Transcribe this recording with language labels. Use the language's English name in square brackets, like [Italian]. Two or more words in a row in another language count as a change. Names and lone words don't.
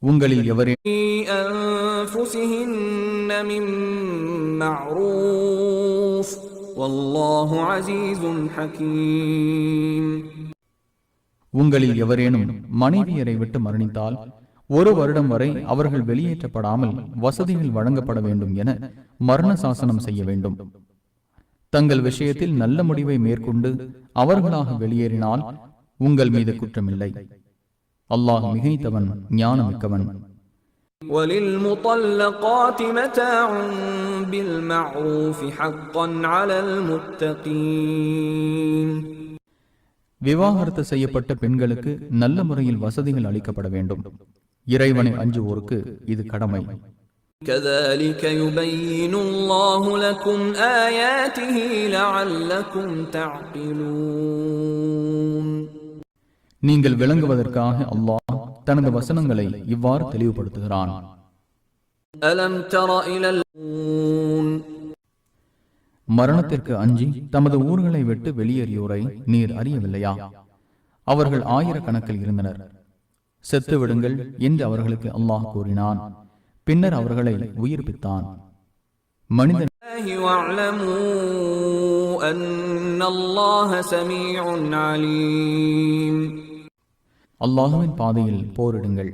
[Tamil] உங்களில் எவரே உங்களில் எவரேனும் மனைவியரை விட்டு மரணித்தால் 1 வருடம் வரை அவர்கள் வெளியேற்றப்படாமல் வசதிகள் வழங்கப்பட வேண்டும் என மரண சாசனம் செய்ய வேண்டும். தங்கள் விஷயத்தில் நல்ல முடிவை மேற்கொண்டு அவர்களாக வெளியேறினால் உங்கள் மீது குற்றமில்லை. அல்லாஹ் மிகைத்தவன், ஞானமிக்கவன். [Arabic] وَلِلْمُطَلَّقَاتِ مَتَاعٌ بِالْمَعْرُوفِ حَقًّا عَلَى الْمُتَّقِينَ. [Tamil] விவாகரத்து செய்யப்பட்ட பெண்களுக்கு நல்ல முறையில் வசதிகள் அளிக்கப்பட வேண்டும். இறைவனை அஞ்சுவோருக்கு இது கடமை. [Arabic] كَذَلِكَ يُبَيِّنُ اللَّهُ لَكُمْ آيَاتِهِ لَعَلَّكُمْ تَعْقِلُونَ. [Tamil] நீங்கள் விளங்குவதற்காக அல்லாஹ் தனது வசனங்களை இவ்வாறு தெளிவுபடுத்துகிறான். [Arabic] أَلَمْ تَرَ إِلَى الْمُؤْمِنِينَ. [Tamil] மரணத்திற்கு அஞ்சி தமது ஊர்களை விட்டு வெளியேறியோரை நீர் அறியவில்லையா? அவர்கள் 1000 கணக்கில் இருந்தனர். செத்து விடுங்கள் என்று அவர்களுக்கு அல்லாஹ் கூறினான். பின்னர் அவர்களை உயிர்ப்பித்தான். மனிதன் அல்லாஹுவின் பாதையில் போரிடுங்கள்.